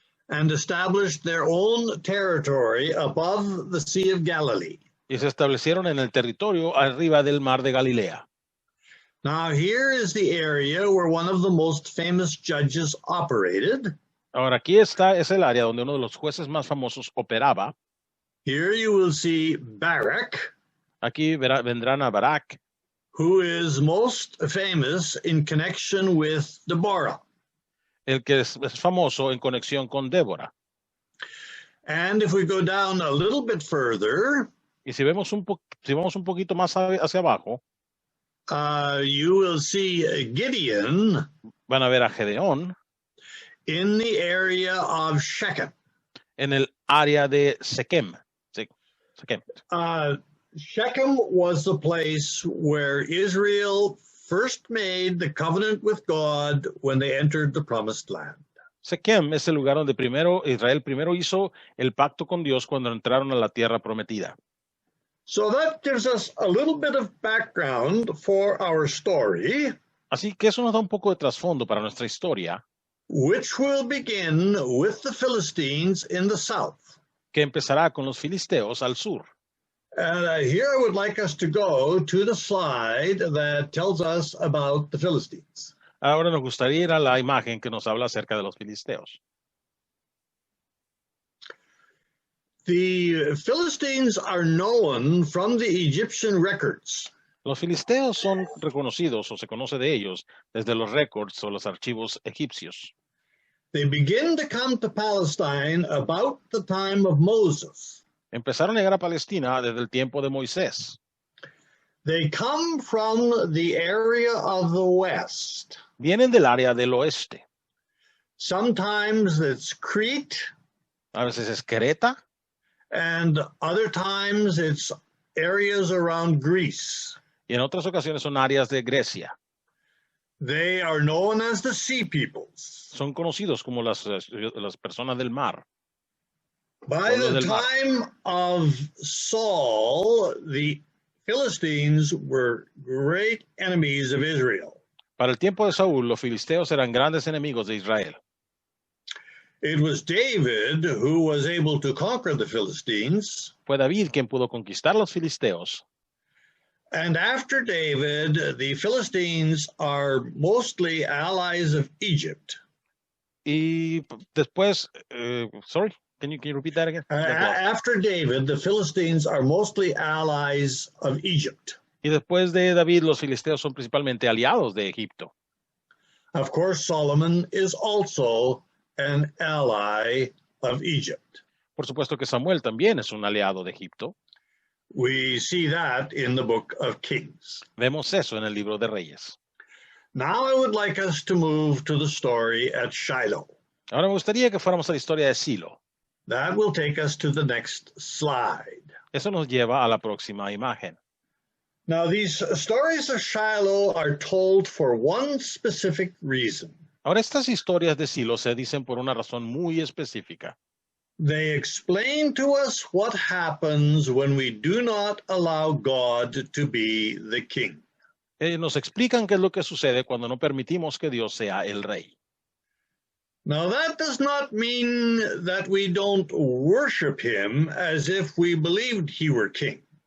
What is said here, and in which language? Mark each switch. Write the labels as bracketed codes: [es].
[en] and established their own territory above the Sea of Galilee. [es] y se establecieron en el territorio arriba del mar de Galilea. [en] Now, here is the area where one of the most famous judges operated. [es] Ahora, aquí está, es el área donde uno de los jueces más famosos operaba. [en] Here you will see Barak, [es] Aquí vendrán a Barak, [en] who is most famous in connection with Deborah. [es] el que es famoso en conexión con Débora. [en] And if we go down a little bit further, [es] Y si vamos un poquito más hacia abajo, [en] you will see Gideon [es] van a ver a Gedeón [en] in the area of Shechem. [es] en el área de Sequem. Sequem. [en] Shechem was the place where Israel first made the covenant with God when they entered the promised land. [es] Sequem es el lugar donde Israel primero hizo el pacto con Dios cuando entraron a la tierra prometida. [en] So that gives us a little bit of background for our story, [es] Así que eso nos da un poco de trasfondo para nuestra historia, [en] which will begin with the Philistines in the south. [es] que empezará con los filisteos al sur. [en] And here I would like us to go to the slide that tells us about the Philistines. [es] Ahora nos gustaría ir a la imagen que nos habla acerca de los filisteos. [en] The Philistines are known from the Egyptian records. [es] Los filisteos son reconocidos o se conoce de ellos desde los récords o los archivos egipcios. [en] They begin to come to Palestine about the time of Moses. [es] Empezaron a llegar a Palestina desde el tiempo de Moisés. [en] They come from the area of the west. [es] Vienen del área del oeste. [en] Sometimes it's Crete, [es] A veces es Creta [en] and other times it's areas around Greece. [es] y en otras ocasiones son áreas de Grecia. [en] They are known as the Sea Peoples. [es] Son conocidos como las personas del mar. [en] By [es] Pueblos [en] the [es] del mar. [en] time of Saul, the Philistines were great enemies of Israel. [es] Para el tiempo de Saúl, los filisteos eran grandes enemigos de Israel. [en] It was David who was able to conquer the Philistines. [es] Fue David quien pudo conquistar los filisteos. [en] And after David, the Philistines are mostly allies of Egypt. [es] Y después, [en] sorry, can you repeat that again? After David, the Philistines are mostly allies of Egypt. [es] Y después de David, los filisteos son principalmente aliados de Egipto. [en] Of course, Solomon is also an ally of Egypt. [es] Por supuesto que Samuel también es un aliado de Egipto. [en] We see that in the book of Kings. [es] Vemos eso en el libro de Reyes. [en] Now I would like us to move to the story at Shiloh. [es] Ahora me gustaría que fuéramos a la historia de Silo. [en] That will take us to the next slide. [es] Eso nos lleva a la próxima imagen. [en] Now, these stories of Shiloh are told for one specific reason. [es] Ahora estas historias de Silo se dicen por una razón muy específica. [en] They explain to us what happens when we do not allow God to be the king. [es] Nos explican qué es lo que sucede cuando no permitimos que Dios sea el rey. [en] Now, that does not mean that we don't worship him as if we believed he were king.